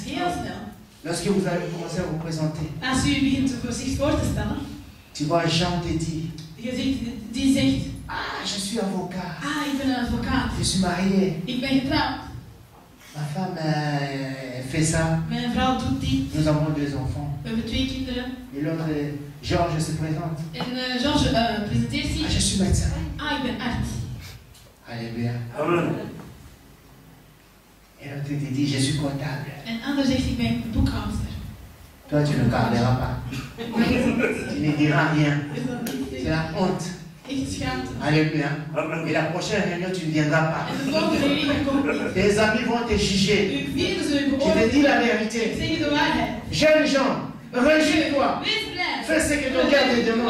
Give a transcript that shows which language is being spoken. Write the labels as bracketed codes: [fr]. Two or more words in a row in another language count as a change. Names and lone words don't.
[fr] Lorsque vous allez commencer à vous présenter, tu vois Jean te dit, ah, je suis avocat. Je suis marié. Ma femme fait ça. [nl] Mijn vrouw doet dit. [fr] Nous avons 2 enfants. [nl] We hebben 2 kinderen. [fr] Et l'autre, Georges se présente. [nl] En Georges presenteert zich. [fr] Ah, je suis médecin. [nl] Ah, ik ben arts. [fr] Alléluia. Amen. Et l'autre te dit, je suis comptable. [nl] En ander zegt, ik ben boekhoudster. [fr] Toi, tu ne parleras pas. Tu ne diras rien. C'est la honte. Alléluia. Et la prochaine réunion, tu ne viendras pas. Tes amis vont te juger. Je te dis la vérité. Jeunes gens, réjouis-toi. Fais ce que ton cœur te demande.